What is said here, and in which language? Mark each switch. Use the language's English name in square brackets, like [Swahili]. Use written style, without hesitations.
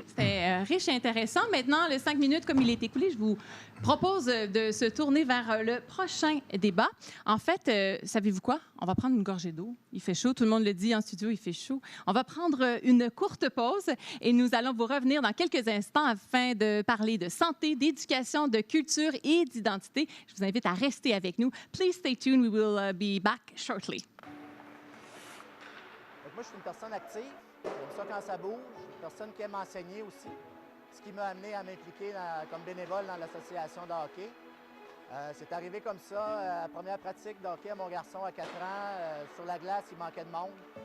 [French] C'était riche et intéressant. Maintenant, le 5 minutes, comme il est écoulé, je vous propose de se tourner vers le prochain débat. En fait, savez-vous quoi? On va prendre une gorgée d'eau. Il fait chaud. Tout le monde le dit en studio, il fait chaud. On va prendre une courte pause et nous allons vous revenir dans quelques instants afin de parler de santé, d'éducation, de culture et d'identité. Je vous invite à rester avec nous. [English] Please stay tuned. We will be back shortly. [French] Moi, je suis une personne active. J'aime ça quand ça bouge. Une personne qui aime enseigner aussi. Ce qui m'a amené à m'impliquer comme bénévole dans l'association de hockey. C'est arrivé comme ça. La première pratique de hockey à mon garçon à 4 ans, sur la glace, il manquait de monde.